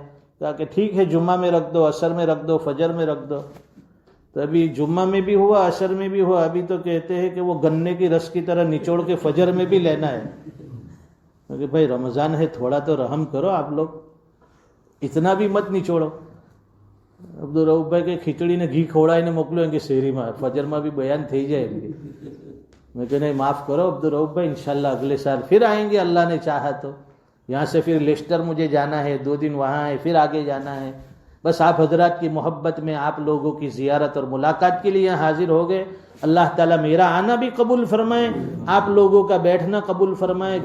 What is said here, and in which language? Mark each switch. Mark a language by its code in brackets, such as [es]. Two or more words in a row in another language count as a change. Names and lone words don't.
[ur] کہا کہ ٹھیک ہے، جمعہ میں رکھ دو، عصر میں رکھ دو، فجر میں رکھ دو. تو ابھی جمعہ میں بھی ہوا، عصر میں بھی ہوا. ابھی تو کہتے ہیں کہ وہ گنے کی رس کی طرح نچوڑ کے فجر میں بھی لینا ہے. کہ بھائی رمضان ہے، تھوڑا تو رحم کرو آپ لوگ، اتنا بھی مت نچوڑو. [gu] عبدالرؤوف بھائی કે ખીચડીને ઘી ખવડાવીને મોકલો એમ કે શેરીમાં ફજરમાં [ur] بھی بیان [gu] થઈ જાય એમ કે. [ur] میں کہ نہیں معاف کرو عبدالرؤوف بھائی، انشاءاللہ اگلے سال پھر آئیں گے اللہ نے چاہا تو. یہاں سے پھر لیسٹر مجھے جانا ہے، 2 دن وہاں ہے، پھر آگے جانا ہے. بس آپ حضرات کی محبت میں آپ لوگوں کی زیارت اور ملاقات کے لیے یہاں حاضر ہو گئے. اللہ تعالیٰ میرا آنا بھی قبول فرمائے، آپ لوگوں کا بیٹھنا قبول فرمائے.